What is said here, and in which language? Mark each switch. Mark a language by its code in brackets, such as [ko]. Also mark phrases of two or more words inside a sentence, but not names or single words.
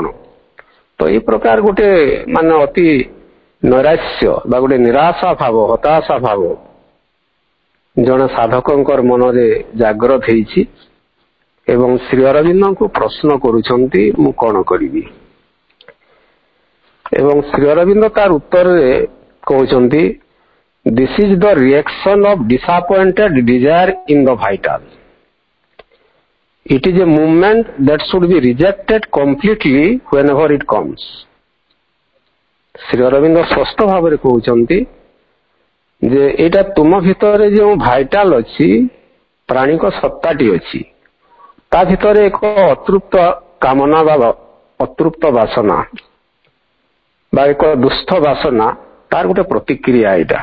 [or] ତ ଏଇ ପ୍ରକାର ଗୋଟେ ଅତି ନୈରାଶ୍ୟ ବା ଗୋଟେ ନିରାଶା ଭାବ, ହତାଶା ଭାବ ଜଣେ ସାଧକଙ୍କର ମନରେ ଜାଗ୍ରତ ହେଇଛି ଏବଂ ଶ୍ରୀ ଅରବିନ୍ଦଙ୍କୁ ପ୍ରଶ୍ନ କରୁଛନ୍ତି ମୁଁ କଣ କରିବି। ଏବଂ ଶ୍ରୀ ଅରବିନ୍ଦ ତାର ଉତ୍ତରରେ କହୁଛନ୍ତି, [en] this is the reaction of disappointed desire in the vital. It is a movement that should be rejected completely whenever it comes. [or] ଶ୍ରୀ ଅରବିନ୍ଦ ସ୍ପଷ୍ଟ ଭାବରେ କହୁଛନ୍ତି ଯେ ଏଇଟା ତୁମ ଭିତରେ ଯେଉଁ ଭାଇଟାଲ ଅଛି, ପ୍ରାଣିକ ସତ୍ତାଟି ଅଛି, ତା ଭିତରେ ଏକ ଅତୃପ୍ତ କାମନା ବା ଅତୃପ୍ତ ବାସନା ବା ଏକ ଦୁଷ୍ଟ ବାସନା ତାର ଗୋଟେ ପ୍ରତିକ୍ରିୟା ଏଇଟା।